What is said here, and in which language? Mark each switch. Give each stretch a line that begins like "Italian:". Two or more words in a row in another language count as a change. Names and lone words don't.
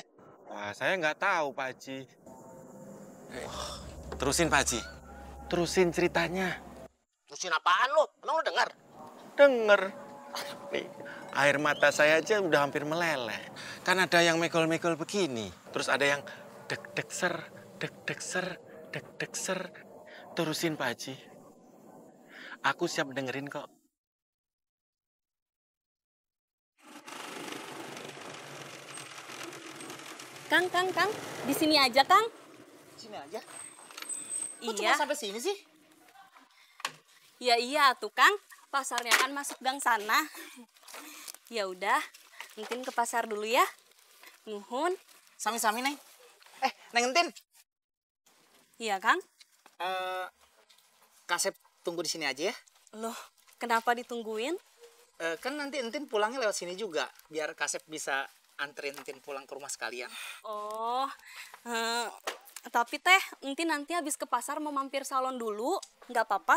Indonesian: Wah, saya nggak tahu, Pak Haji. Terusin, Pak Haji. Terusin ceritanya. Terusin apaan lu? Emang lu dengar? Denger. Nih, air mata saya aja udah hampir meleleh. Kan ada yang mekol-mekol begini. Terus ada yang deg-deg ser, deg-deg ser, deg-deg ser. Terusin, Pak Haji. Aku siap dengerin kok. Kang, di sini aja, Kang. Sini aja. Kok Iya. cuma sampai sini sih? Ya iya tuh, Kang. Pasarnya kan masuk gang sana. Ya udah, Entin ke pasar dulu ya. Nuhun. Sami-sami, Neng. Neng Entin. Iya, Kang. Kasep tunggu di sini aja ya. Loh, kenapa ditungguin? Kan nanti Entin pulangnya lewat sini juga. Biar Kasep bisa anterin Entin pulang ke rumah sekalian. Oh, tapi teh, Entin nanti habis ke pasar mau mampir salon dulu. Nggak apa-apa.